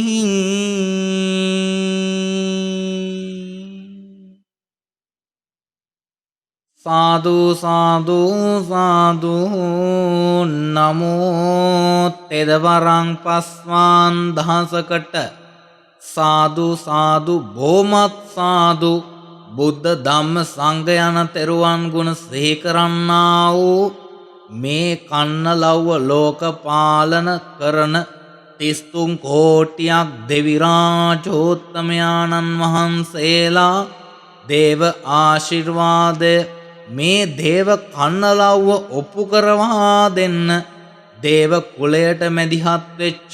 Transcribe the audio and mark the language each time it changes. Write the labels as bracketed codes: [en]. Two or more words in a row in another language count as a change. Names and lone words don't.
[si] සාදු සාදු සාදු නමෝ තෙදවරං පස්වාන් දහසකට සාදු සාදු බොහොමත් සාදු බුද්ධ ධම්ම සංඝ යන තෙරුවන් ගුණ සිහි කරන්නා වූ මේ කන්නලව්ව ලෝක පාලන කරන 33 කෝටියක් දෙවි රාජෝත්තමයාණන් වහන්සේලා දේව ආශිර්වාදය මේ දේව කන්නලව්ව ඔප්පු කරවා දෙන්න දේව කුලයට මැදිහත් වෙච්ච